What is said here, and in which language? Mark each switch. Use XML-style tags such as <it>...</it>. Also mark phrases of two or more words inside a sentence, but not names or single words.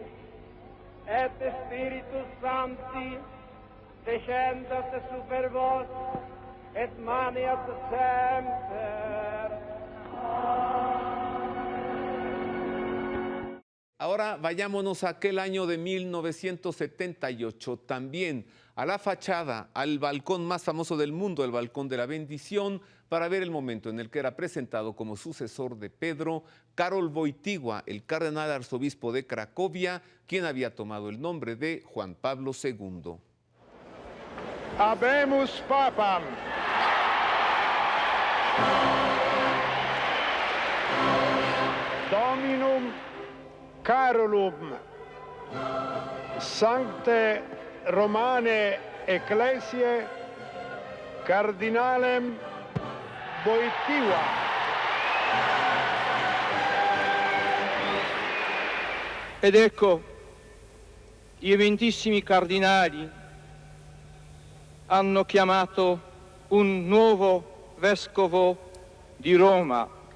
<la>et Spiritus Sancti descendat super vos et maniat semper.</la> <es>Ahora vayámonos a aquel año de 1978, también a la fachada, al balcón más famoso del mundo, el balcón de la bendición, para ver el momento en el que era presentado como sucesor de Pedro, Karol Wojtyła, el cardenal arzobispo de Cracovia, quien había tomado el nombre de Juan Pablo II.</es> <la>Habemus Papam. Dominum Carolum Sancte Romane Ecclesiae Cardinalem Wojtyła.</la> <it>Ed ecco, gli eventissimi cardinali hanno chiamato un nuovo vescovo di Roma.</it>